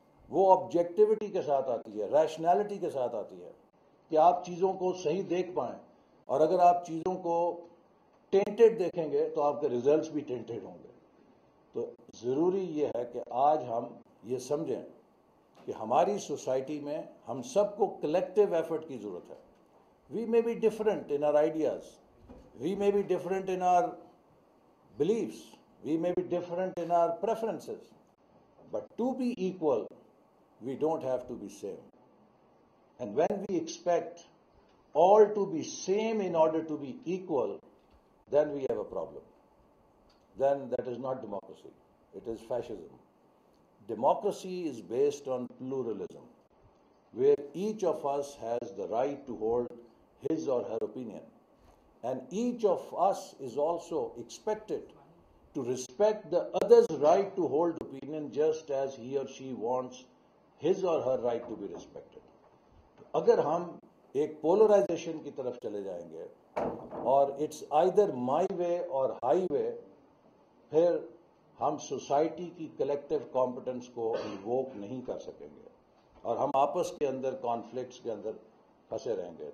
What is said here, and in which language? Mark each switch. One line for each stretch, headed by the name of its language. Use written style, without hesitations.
Urdu: وہ آبجیکٹیوٹی کے ساتھ آتی ہے، ریشنالٹی کے ساتھ آتی ہے کہ آپ چیزوں کو صحیح دیکھ پائیں. اور اگر آپ چیزوں کو ٹینٹڈ دیکھیں گے تو آپ کے ریزلٹس بھی ٹینٹڈ ہوں گے. تو ضروری یہ ہے کہ آج ہم یہ سمجھیں کہ ہماری سوسائٹی میں ہم سب کو کلیکٹیو ایفرٹ کی ضرورت ہے.
English: We may be different in our ideas, we may be different in our beliefs, we may be different in our preferences, but to be equal, we don't have to be same. And when we expect all to be same in order to be equal, then we have a problem. Then that is not democracy, it is fascism. Democracy is based on pluralism, where each of us has the right to hold his or her opinion. And each of us is also expected to respect the other's right to hold opinion just as he or she wants his or her right to be respected.
Urdu: اگر ہم ایک polarisation کی طرف چلے جائیں گے اور
English: it's either my way or highway,
Urdu: پھر ہم سوسائٹی کی کلیکٹیو کمپٹنس کو انووک نہیں کر سکیں گے اور ہم آپس کے اندر کانفلکٹس کے اندر پھنسے رہیں گے.